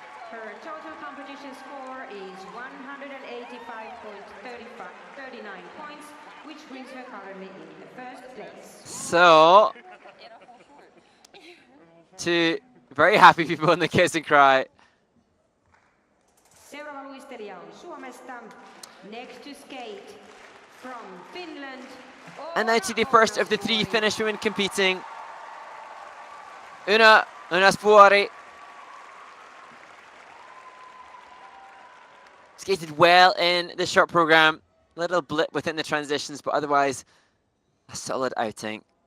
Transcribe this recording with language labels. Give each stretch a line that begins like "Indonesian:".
English: Her total competition score is 185.39 points, which brings her currently in the first place. So, 2 very happy people in the kiss and cry.
Finnish: Seuraava luistelija on Suomesta.
English: Next to skate from Finland. And now to the first of the 3 Finnish women competing. Oona Ounasvuori. Skated well in the short program. Little blip within the transitions, but otherwise a solid outing.